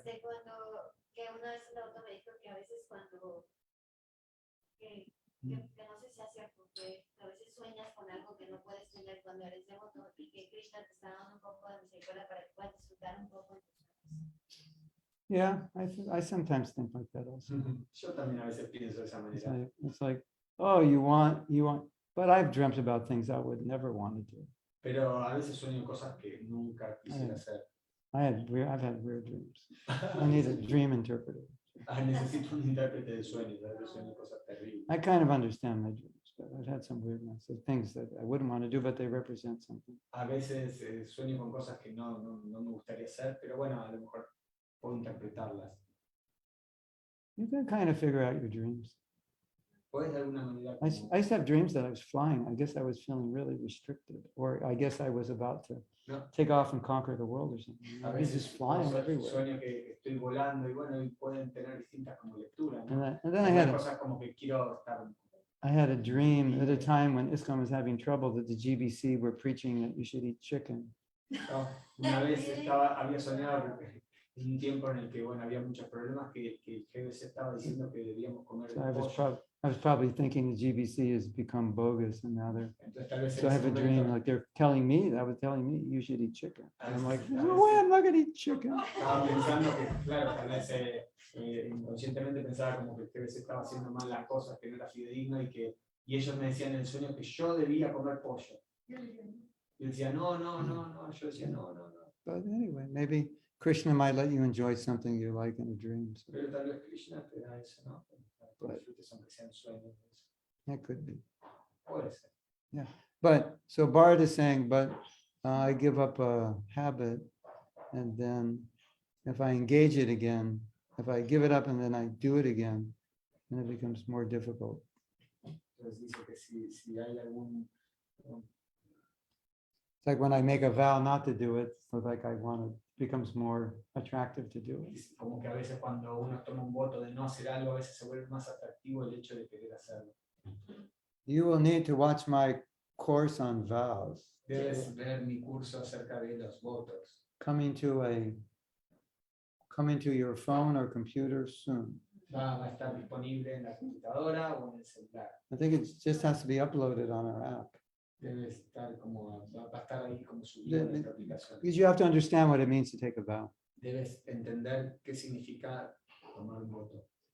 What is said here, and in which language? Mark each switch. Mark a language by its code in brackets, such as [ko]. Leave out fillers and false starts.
[es] Cuando que una vez un auto me dijo que a veces cuando que no sé si es cierto, que a veces sueñas con algo que no puedes tener cuando eres devoto y que Krishna te está dando un poco de misericordia para que puedas disfrutar un poco de tus sueños. [en] Yeah, I sometimes think like that also. [es] Yo también a veces pienso de esa manera. [en] It's like, oh, you want, but I've dreamt about things I would never want to do. [es] Pero a veces sueño cosas que nunca quisiera hacer. [en] I've had weird dreams. I need a dream interpreter. [es] Necesito un intérprete de sueños, a veces sueño cosas terribles. [en] I kind of understand my dreams, but I've had some weirdness of things that I wouldn't want to do, but they represent something. [es] A veces sueño con cosas que no me gustaría hacer, pero bueno, a lo mejor puedo interpretarlas. [en] You can kind of figure out your dreams. [es] ¿Puedes de alguna manera [en] I used to have dreams that I was flying. I guess I was feeling really restricted, or I guess I was about to take off and conquer the world or something. I was just flying everywhere. [es] Sueño que estoy volando y bueno, y pueden tener distintas como lecturas, ¿no? [en] And then I [es] cosas como que quiero estar. [en] I had a dream at a time when ISKCON was having trouble that the GBC were preaching that you should eat chicken. [es] No, una vez había soñado en un tiempo en el que bueno, había muchos problemas que el GBC estaba diciendo que debíamos comer [en] So I was probably thinking the GBC has become bogus and now they're. [es] Entonces, tal vez [en] So I have a dream like they're telling me you should eat chicken. And I'm like, no way, I'm not gonna eat chicken. [es] Estaba pensando que, claro, tal vez inconscientemente pensaba como que el GBC estaba haciendo mal las cosas, que no era fidedigno y ellos me decían en el sueño que yo debía comer pollo. Y decía, no, yo decía, no. [en] But anyway, maybe Krishna might let you enjoy something you like in a dream. So [es] Pero tal vez Krishna te da eso, ¿no? Para que disfrutes aunque sean sueños. [en] that could be. [es] Puede ser. [en] But so Bharat is saying, but I give up a habit, and then if I engage it again, if I give it up and then I do it again, then it becomes more difficult. [es] Entonces dice que si hay algún [en] It's like when I make a vow not to do it, so like I want it becomes more attractive to do it. [es] como que a veces cuando uno toma un voto de no hacer algo, a veces se vuelve más atractivo el hecho de querer hacerlo. [en] You will need to watch my course on vows. [es] Debes ver mi curso acerca de los votos. [en] Coming to your phone or computer soon. [es] Va a estar disponible en la computadora o en el celular. [en] I think it just has to be uploaded on our app. [es] Debe estar como, va a estar ahí como subido en esta aplicación. [en] Because you have to understand what it means to take a vow. [es] debes entender qué significa tomar un voto.